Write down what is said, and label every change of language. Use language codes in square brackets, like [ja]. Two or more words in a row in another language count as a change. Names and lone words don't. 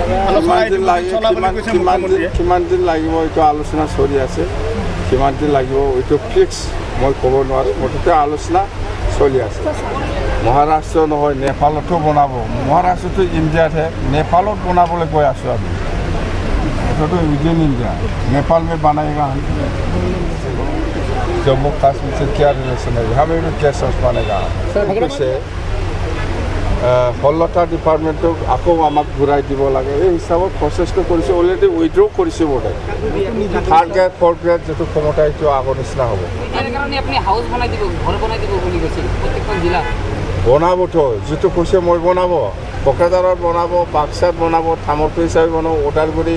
[as] কিমান দিন লাগিব এইটো আলোচনা চলি আছে। কিমান দিন লাগিব এইটো ফিক্স মই ক'ব নোৱাৰোঁ, মুঠতে আলোচনা চলি আছে। মহাৰাষ্ট্ৰ নহয়, নেপালতো বনাব। মহাৰাষ্ট্ৰটো ইণ্ডিয়াতহে, নেপালত বনাবলৈ গৈ আছোঁ আমি। এইটোতো উইদিন ইণ্ডিয়া, [hi] नेपाल में बनाएगा। जम्मू कश्मीर से क्या रिलेशन है, हमें भी क्या सोच बनेगा। [as] 16টা ডিপাৰ্টমেণ্টক আকৌ আমাক ঘূৰাই দিব লাগে, এই হিচাপত প্ৰচেছটো কৰিছে। [en] already withdraw [as] কৰিছে বোধ হয়। 3rd গ্ৰেড 4th গ্ৰেড যিটো ক্ষমতা এইটো আগৰ নিচিনা হ'ব। বনাবতো, যিটো কৈছে মই বনাব, কোকৰাঝাৰত বনাব, বাক্সাত বনাব, থামৰটো হিচাপে বনাব, ওদালগুৰি।